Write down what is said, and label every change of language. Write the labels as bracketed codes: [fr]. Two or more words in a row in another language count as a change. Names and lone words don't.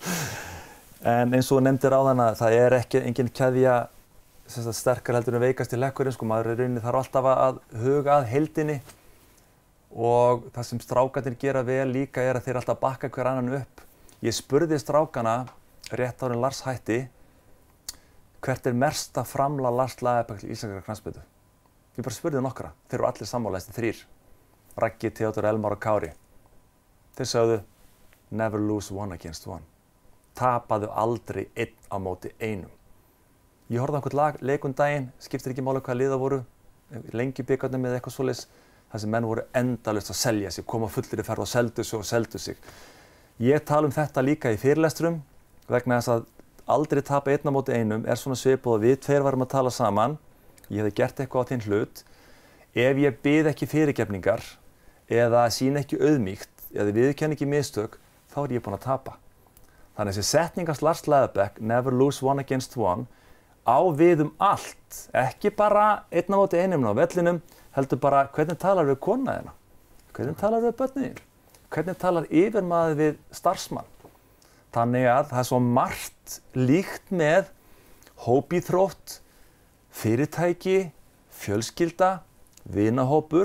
[is] En eins og nefndir áðan að það er engin keðja sterkar heldur en veikasti hlekkurinn, maður í rauninni þarf alltaf að huga að heildinni og það sem strákarnir gera vel líka er að þeir alltaf bakka hver annan upp. Ég spurði strákana rétt áður en Lars hætti hvert er mesta framlag Lars Lagerbäck til íslenskrar knattspyrnu. Ég bara spurði nokkra, þeir eru allir sammála, þessi 3. Raggi, Theodór, Elmar og Kári. Þeir sögðu [en] never lose one against one. [is] Tapaðu aldrei einn á móti einum. Ég horfði á einhvern leik daginn, skiptir ekki máli hvaða liða voru, Lengjubikarnum eða eitthvað svoleiðis, þar sem menn voru endalaust að selja sig, koma fullir í ferð og seldu sig. Ég tala þetta líka í fyrirlestrum vegna þess að aldrei tapa einn á móti einum er svona svipað og við tveir varum að tala saman. Ég hefði gert eitthvað á þinn hlut. Ef ég bið ekki fyrirgefningar eða sýni ekki auðmýkt eða viðurkenni ekki mistök, þá er ég búinn að tapa. Þannig að þessi setningast Lars Lagerbäck, [en] never lose one against one, [is] á við allt, ekki bara einn á móti einum á vellinum, heldur bara hvernig talar við kona þína, hvernig talar við börnin, hvernig talar yfirmaður við starfsmann. Þannig að það svo margt líkt með hópíþrótt, fyrirtæki, fjölskylda, vinahópur.